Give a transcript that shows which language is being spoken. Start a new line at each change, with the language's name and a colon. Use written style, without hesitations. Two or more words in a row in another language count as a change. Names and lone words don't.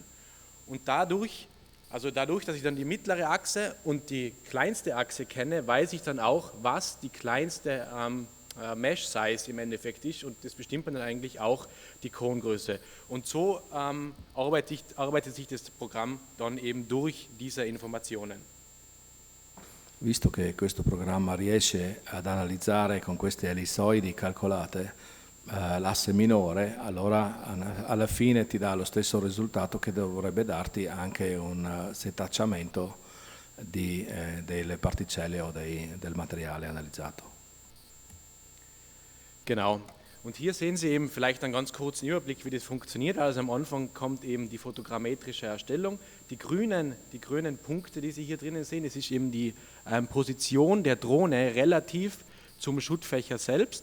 German: Und dadurch, dass ich dann die mittlere Achse und die kleinste Achse kenne, weiß ich dann auch, was die kleinste Mesh-Size im Endeffekt ist, und das bestimmt dann eigentlich auch die Kongröße. Und so arbeitet sich das Programm dann eben durch diese Informationen.
Italian: Visto che questo programma riesce ad analizzare con queste ellissoidi calcolate l'asse minore, allora alla fine ti dà lo stesso risultato che dovrebbe darti anche un setacciamento delle particelle o del materiale analizzato.
German: Genau. Und hier sehen Sie eben vielleicht einen ganz kurzen Überblick, wie das funktioniert. Also am Anfang kommt eben die fotogrammetrische Erstellung. Die grünen Punkte, die Sie hier drinnen sehen, das ist eben die Position der Drohne relativ zum Schuttfächer selbst.